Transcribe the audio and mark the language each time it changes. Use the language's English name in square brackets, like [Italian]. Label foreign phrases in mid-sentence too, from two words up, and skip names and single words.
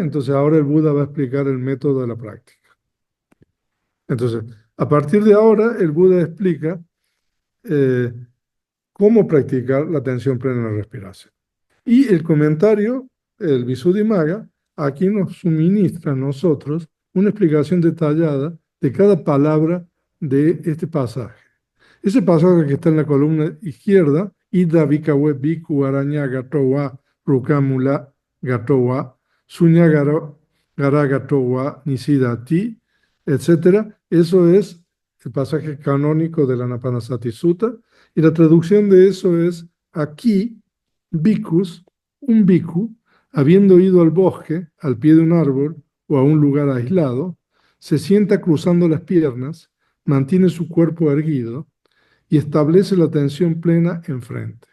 [Spanish] Entonces ahora el Buda va a explicar el método de la práctica. Entonces, a partir de ahora, el Buda explica cómo practicar la atención plena en la respiración. Y el comentario, el Visuddhimagga, aquí nos suministra a nosotros una explicación detallada de cada palabra de este pasaje. Ese pasaje que está en la columna izquierda, [Pali] Ida Bhikkhave Bhikkhu Araña Gatowa Rukamula Gatowa Sunya Gara Gatowa Nisidati, [Spanish] etc. Eso es el pasaje canónico de la Anapanasati Sutta, y la traducción de eso es: aquí, bhikkhus, un bhikkhu, habiendo ido al bosque, al pie de un árbol o a un lugar aislado, se sienta cruzando las piernas, mantiene su cuerpo erguido y establece la atención plena enfrente.